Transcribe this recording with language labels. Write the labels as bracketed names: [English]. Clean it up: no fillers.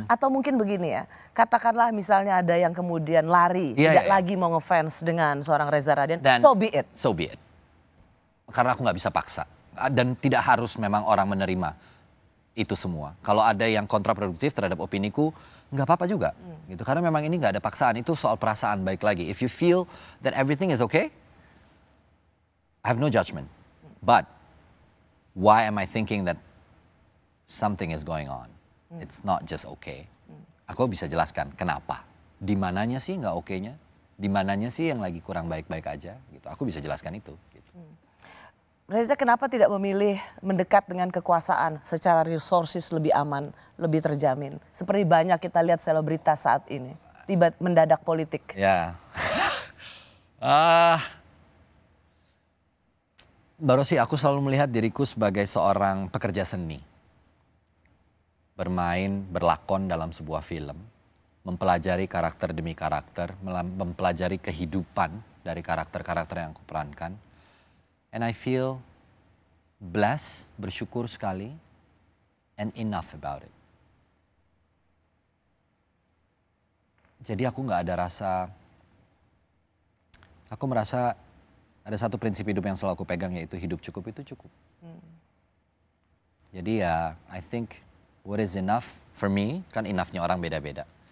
[Indonesian] Atau mungkin begini ya, katakanlah misalnya ada yang kemudian lari, tidak lagi mau ngefans dengan seorang Reza Radian, [English] so be it. So be it. [Indonesian] Karena aku nggak bisa paksa. Dan tidak harus memang orang menerima itu semua. Kalau ada yang kontraproduktif terhadap opiniku, nggak apa-apa juga. Gitu. Karena memang ini nggak ada paksaan, itu soal perasaan baik lagi. [English] If you feel that everything is okay, I have no judgment. But why am I thinking that something is going on? It's not just okay. [Indonesian] Aku bisa jelaskan kenapa. Di mananya sih nggak oke-nya? Di mananya sih yang lagi kurang baik-baik aja? Gitu. Aku bisa jelaskan itu. Gitu. Reza kenapa tidak memilih mendekat dengan kekuasaan secara resources lebih aman, lebih terjamin? Seperti banyak kita lihat selebritas saat ini, tiba mendadak politik. Ya. Baru sih aku selalu melihat diriku sebagai seorang pekerja seni. Bermain, berlakon dalam sebuah film. Mempelajari karakter demi karakter, mempelajari kehidupan dari karakter-karakter yang aku perankan. [English] And I feel blessed, [Indonesian] bersyukur sekali, [English] and enough about it. [Indonesian] Jadi aku nggak ada rasa, aku merasa ada satu prinsip hidup yang selalu aku pegang yaitu hidup cukup itu cukup. Jadi ya [English] I think what is enough for me, [Indonesian] kan enough-nya orang beda-beda.